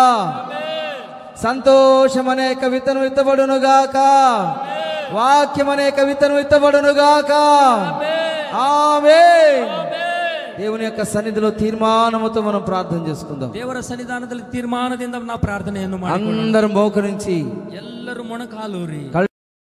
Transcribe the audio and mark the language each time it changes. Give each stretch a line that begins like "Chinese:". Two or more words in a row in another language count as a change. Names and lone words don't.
Telugu: సంతోషం అనేక విత్తనం విత్తబడునుగాక. వాక్యం అనేక విత్తనం విత్తబడునుగాక. ఆమేన్. దేవుని యొక్క సన్నిధిలో తీర్మానముతో మనం ప్రార్థన చేసుకుందాం.
Kannada: ದೇವರ ಸನ್ನಿಧಾನದಲ್ಲಿ ತೀರ್ಮಾನದಿಂದ ನಾವು ಪ್ರಾರ್ಥನೆಯನ್ನು ಮಾಡಿ
Telugu: అందరం మోకరించి
Kannada: ಎಲ್ಲರೂ ಮೊಣಕಾಲೂರಿ